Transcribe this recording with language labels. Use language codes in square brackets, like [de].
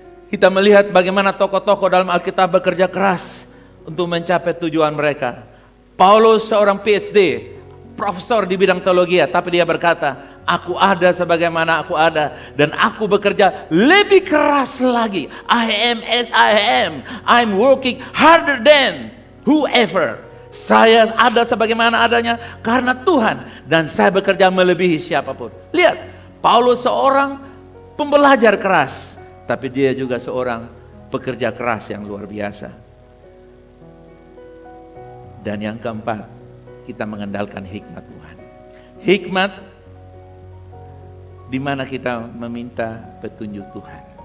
[id] Kita melihat bagaimana tokoh-tokoh dalam Alkitab bekerja keras untuk mencapai tujuan mereka. Paulus seorang PhD, profesor di bidang teologi, tapi dia berkata, aku ada sebagaimana aku ada dan aku bekerja lebih keras lagi. [en] I am as I am. I'm working harder than whoever. [id] Saya ada sebagaimana adanya karena Tuhan dan saya bekerja melebihi siapapun. Lihat, Paulus seorang pembelajar keras, tapi dia juga seorang pekerja keras yang luar biasa. Dan yang keempat, kita mengandalkan hikmat Tuhan. Hikmat di mana kita meminta petunjuk Tuhan.